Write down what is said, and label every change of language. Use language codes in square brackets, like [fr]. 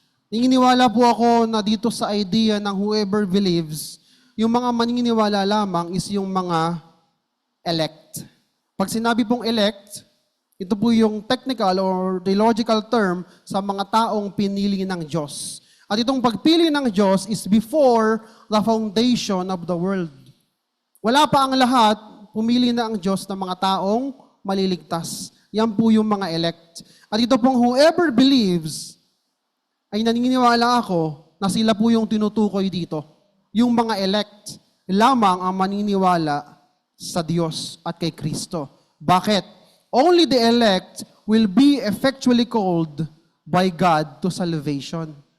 [tl] Naniniwala po ako na dito sa idea ng whoever believes, yung mga maniniwala lamang is yung mga elect. Pag sinabi pong elect, ito po yung technical or theological term sa mga taong pinili ng Diyos. At itong pagpili ng Diyos [en] is before the foundation of the world. [tl] Wala pa ang lahat, pumili na ang Diyos ng mga taong maliligtas. Yan po yung mga elect. At ito pong whoever believes, ay naniniwala ako na sila po yung tinutukoy dito. Yung mga elect lamang ang maniniwala sa Diyos at kay Kristo. Bakit? [en] Only the elect will be effectually called by God to salvation.